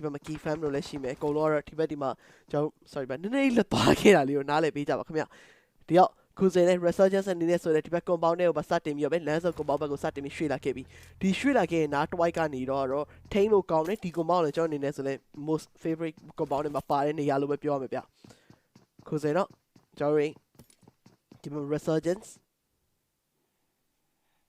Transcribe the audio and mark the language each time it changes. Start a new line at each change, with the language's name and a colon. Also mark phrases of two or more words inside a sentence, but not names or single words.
Burmese: က်မှာ Geek Fam လို့လည်းရှိမယ်အကုန်လုံးကတော့ဒီဘက်ဒီမှာကျွန်တော် sorry ပါနည်းနည်းလေးလက်သွားခဲ့တာလေးကိုနားလည်ပေးကြပါခင်ဗျဒီတော့ခုစတဲ့ resurgence အနေနဲ့ဆိုတဲ့ဒီဘက် compound တွေကိုပါစတင်ပြီးတော့ပဲလမ်းစုံ compound ဘက်ကိုစတင်ပြီးရွှေ့လာခဲ့ပြီးဒီရွှေ့လာခဲ့ရင်နားတစ်ဝိုက်ကနေတော့ထိန်းလို့ကောင်းတယ်ဒီ compound ကိုကျွန်တော်အနေနဲ့ဆိုလဲ
English: most favorite compound
Burmese: တွေမှာပါတဲ့နေရာလို့ပဲပြောရမှာဗျခုစတော့ကျွန်တော်ဒီမှာ resurgence